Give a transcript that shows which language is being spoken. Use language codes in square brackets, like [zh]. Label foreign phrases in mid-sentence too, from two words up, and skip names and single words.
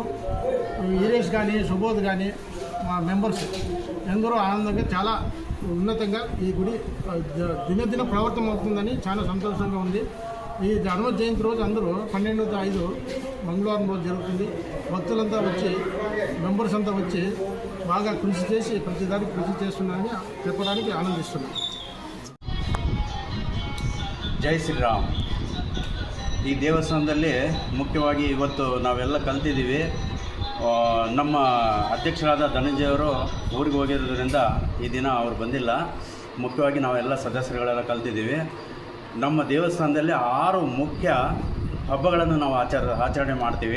[te] ఈరేష్ కానీ, సుబోధ్ కానీ, మా మెంబర్స్ ఎందరో ఆనందంగా చాలా ఉన్నతంగా ఈ గుడి దినదిన ప్రవర్తన అవుతుందని చాలా సంతోషంగా ఉంది. ఈ హనుమ జయంతి రోజు అందరూ 12/5 మంగళవారం రోజు జరుగుతుంది. భక్తులంతా వచ్చి మెంబర్స్ అంతా వచ్చి బాగా కృషి చేసి ప్రతిదానికి కృషి చేస్తున్నారని చెప్పడానికి ఆనందిస్తున్నాం. [kn] ಜೈ ಶ್ರೀರಾಮ್. ಈ ದೇವಸ್ಥಾನದಲ್ಲಿ ಮುಖ್ಯವಾಗಿ ಇವತ್ತು ನಾವೆಲ್ಲ ಕಲ್ತಿದ್ದೀವಿ. ನಮ್ಮ ಅಧ್ಯಕ್ಷರಾದ ಧನಂಜಯವರು ಊರಿಗೆ ಹೋಗಿರೋದ್ರಿಂದ ಈ ದಿನ ಅವರು ಬಂದಿಲ್ಲ. ಮುಖ್ಯವಾಗಿ ನಾವೆಲ್ಲ ಸದಸ್ಯರುಗಳೆಲ್ಲ ಕಲ್ತಿದ್ದೀವಿ. ನಮ್ಮ ದೇವಸ್ಥಾನದಲ್ಲಿ 6 ಮುಖ್ಯ ಹಬ್ಬಗಳನ್ನು ನಾವು ಆಚರಣೆ ಮಾಡ್ತೀವಿ.